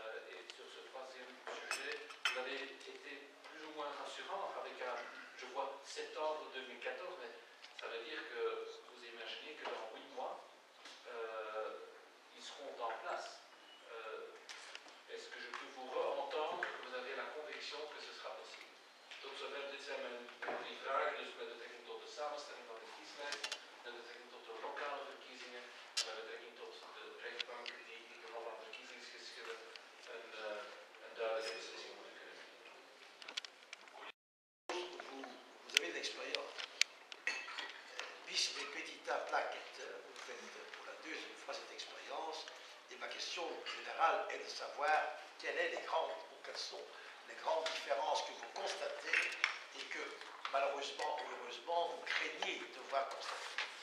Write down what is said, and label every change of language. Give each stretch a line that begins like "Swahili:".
French: Et sur ce troisième sujet, vous avez été plus ou moins rassurant avec je vois, septembre 2014, mais ça veut dire que vous imaginez que dans 8 mois, ils seront en place. Est-ce que je peux vous re-entendre que vous avez la conviction que ce sera possible?
Dutch: Donc, dit zijn mijn drie vragen, dus met betrekking tot de samenstelling van de kieslijst, met betrekking tot de lokale verkiezingen, met betrekking tot de rechtbank die in geval van verkiezingsgeschillen een duidelijke beslissing moeten kunnen nemen.
French: Vous avez de l'expérience.
Latin: Vice repetita placet,
French: vous faites pour la deuxième fois cette expérience, et ma question générale est de savoir quelles sont les grandes différences que vous constatez et que, malheureusement ou heureusement, vous craignez devoir constater.